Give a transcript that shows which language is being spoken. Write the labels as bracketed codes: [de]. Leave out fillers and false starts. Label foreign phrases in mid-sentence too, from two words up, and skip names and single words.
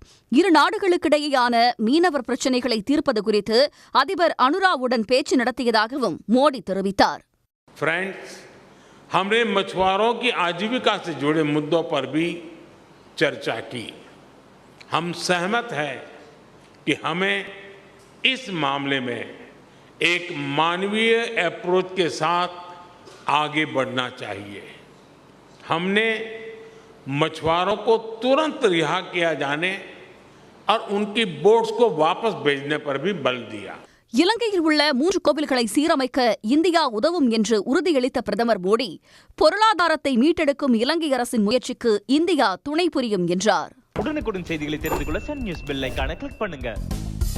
[ta] இரு நாடுகளுக்கிடையேயான மீனவர் பிரச்சினைகளை தீர்ப்பது குறித்து அதிபர் அனுராவுடன் பேச்சு நடத்தியதாகவும் மோடி தெரிவித்தார். [hi] फ्रेंड्स, हमने मछुआरों की आजीविका से जुड़े मुद्दों पर भी चर्चा की. हम सहमत हैं कि हमें इस मामले में एक मानवीय अप्रोच के साथ आगे बढ़ना चाहिए. हमने मछुआरों को तुरंत रिहा किया जाने और उनकी बोट्स को वापस भेजने पर भी बल दिया. [ta] இலங்கையில் உள்ள 3 கோவில்களை சீரமைக்க இந்தியா உதவும் என்று உறுதியளித்த பிரதமர் மோடி, பொருளாதாரத்தை மீட்டெடுக்கும் இலங்கை அரசின் முயற்சிக்கு இந்தியா துணை புரியும் என்றார். உடனுக்குடன் செய்திகளை தெரிந்து கொள்ள சன் நியூஸ் [en] bell icon click [ta] பண்ணுங்க.